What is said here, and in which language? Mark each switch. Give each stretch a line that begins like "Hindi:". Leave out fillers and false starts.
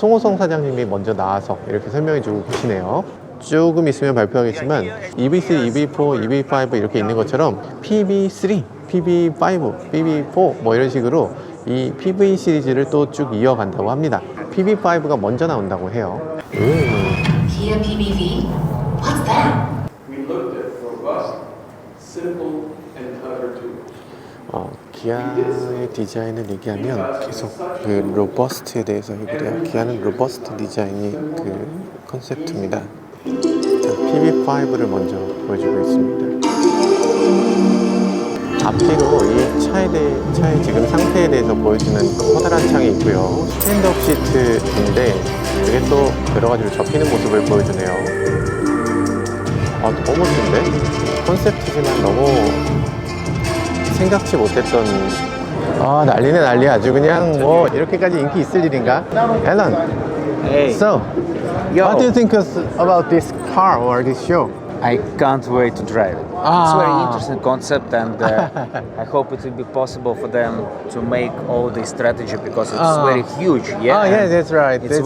Korean: 송호성 사장님이 먼저 나와서 이렇게 설명해 주고 계시네요. 조금 있으면 발표하겠지만 EV3, EV4, EV5 이렇게 있는 것처럼 PB3, PB5, PB4 뭐 이런 식으로 이 PV 시리즈를 또 쭉 이어간다고 합니다. PB5가 먼저 나온다고 해요.
English: Kia PBV? What's that? We looked at robust, simple, and clever tools.
Korean: 기아의 디자인을 얘기하면 계속 그 로버스트에 대해서 얘기해요. 기아는 로버스트 디자인이 그 컨셉트입니다. PB5를 먼저 보여주고 있습니다. 앞뒤로 이 차의 지금 상태에 대해서 보여주는 커다란 창이 있고요. 스탠드업 시트인데 이게 또 여러 가지로 접히는 모습을 보여주네요. 너무 멋진데? 컨셉트지만 너무 생각지 못했던 난리네 난리. 아주 그냥 뭐 이렇게까지 인기 있을 일인가?
English: Alan, Hey, so what do you think about this car or this show? I can't wait to drive it. It's a very interesting concept, and I hope it will be possible for them to make all this strategy because it's very huge. Yeah, Yeah, that's right. It's It's